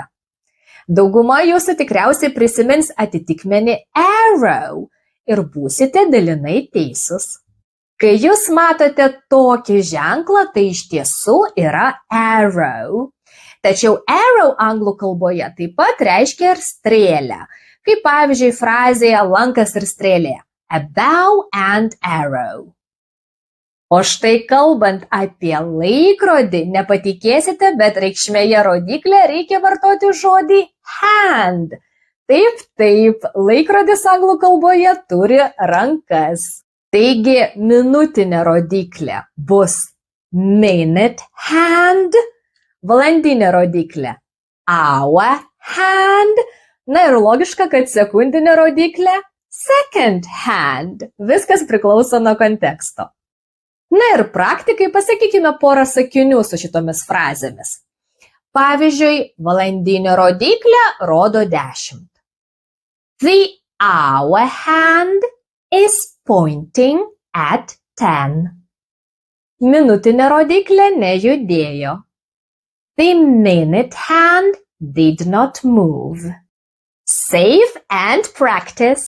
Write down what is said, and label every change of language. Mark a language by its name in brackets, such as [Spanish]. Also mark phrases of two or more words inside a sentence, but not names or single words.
[Lithuanian] Dauguma jūsų tikriausiai prisimins atitikmenį arrow ir būsite dalinai teisūs. Kai jūs matote tokį ženklą, tai iš tiesų yra arrow. Tačiau arrow anglų kalboje taip pat reiškia ir strėlę, kaip pavyzdžiui frazėje lankas ir strėlė [English] a bow and arrow. [Lithuanian] O štai kalbant apie laikrodį, nepatikėsite, bet reikšmėje rodiklė reikia vartoti žodį hand. Taip, laikrodis anglų kalboje turi rankas. Taigi, minutinė rodiklė bus [English] minute hand, [Lithuanian] valandinė rodiklė [English] hour hand, [Lithuanian] na ir logiška, kad sekundinė rodiklė [English] second hand. [Lithuanian] Viskas priklauso nuo konteksto. Na ir praktikai pasakykime porą sakinių su šitomis frazėmis. Pavyzdžiui, valandinė rodiklė rodo 10. [English] The hour hand is pointing at 10. [Lithuanian] Minutinė rodiklė nejudėjo. [English] The minute hand did not move. Save and practice.